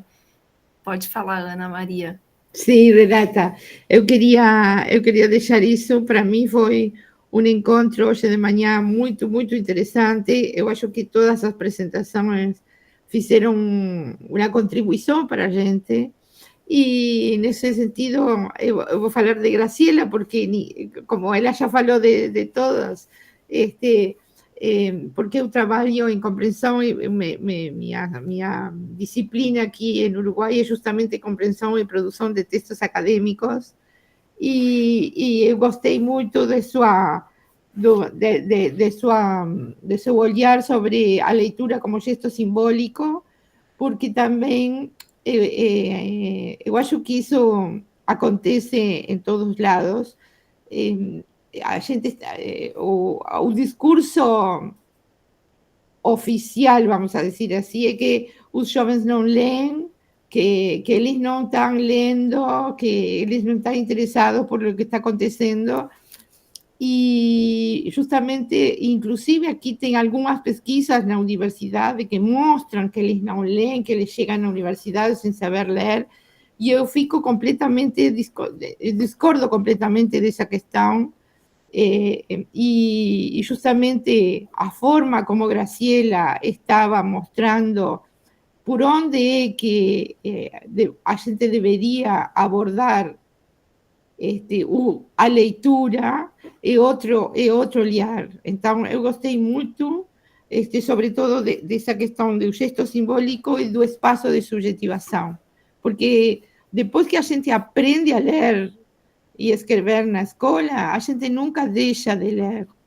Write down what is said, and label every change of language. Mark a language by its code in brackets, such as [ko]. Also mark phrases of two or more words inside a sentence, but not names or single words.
[pt] Pode falar, Ana Maria. Sim, Renata. Eu queria deixar isso. Para mim foi um encontro hoje de manhã muito, muito interessante. Eu acho que todas as apresentações fizeram uma contribuição para a gente. [es] Y en ese sentido, yo voy a hablar de Graciela, porque como ella ya faló de todas, porque yo trabajo en comprensión, mi disciplina aquí en Uruguay es justamente comprensión y producción de textos académicos, y yo [pt] gostei mucho de de seu olhar sobre a leitura como gesto simbólico, porque também eu acho que isso acontece em todos os lados. A gente, o discurso oficial, [es] vamos a decir así, [pt] é que os jovens não leem, que eles não estão lendo, que eles não estão interessados por o que está acontecendo. E justamente, inclusive aqui tem algumas pesquisas na universidade que mostram que eles não leem, que eles chegam na universidade sem saber ler, e eu fico completamente, discordo completamente dessa questão. [es] Y justamente [pt] a forma como Graciela estaba mostrando por onde é que a gente deveria abordar a leitura é outro olhar. Então, eu gostei muito, sobretudo dessa questão do gesto simbólico e do espaço de subjetivação, porque depois que a gente aprende a ler e escrever na escola, a gente nunca deixa de ler.